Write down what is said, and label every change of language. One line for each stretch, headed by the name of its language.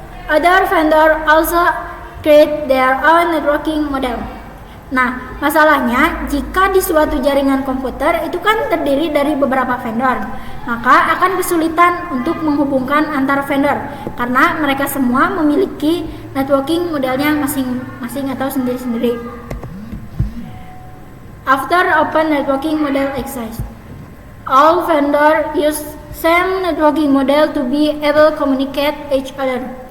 English: Other vendor also create their own networking model.
Indonesian: Nah, masalahnya jika di suatu jaringan komputer itu kan terdiri dari beberapa vendor, maka akan kesulitan untuk menghubungkan antar vendor karena mereka semua memiliki networking modelnya masing-masing atau sendiri-sendiri.
English: After open networking model exists, all vendors use same networking model to be able to communicate each other.